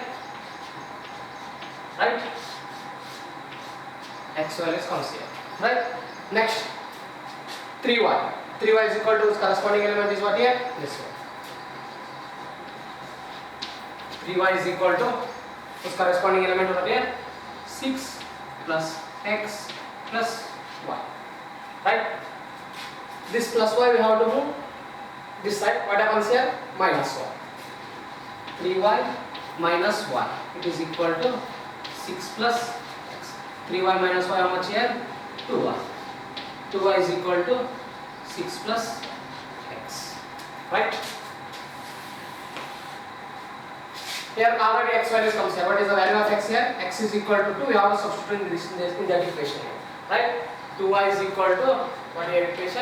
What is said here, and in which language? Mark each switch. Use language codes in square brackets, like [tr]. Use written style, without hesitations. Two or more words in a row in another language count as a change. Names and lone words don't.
[en] Right? X value comes here. Right? Next 3y. 3y is equal to its corresponding element is what here? This one. 3y is equal to its corresponding element what here? 6 plus x plus y. Right? This plus y we have to move this side. What happens here? Minus y. 3y minus y. It is equal to 6 plus x. 3y minus y how much here? 2y. 2y is equal to 6 plus x, right? Here already x value comes here. What is the value of x here? X is equal to 2. We have to substitute this in that equation here, right? 2y is equal to what here equation?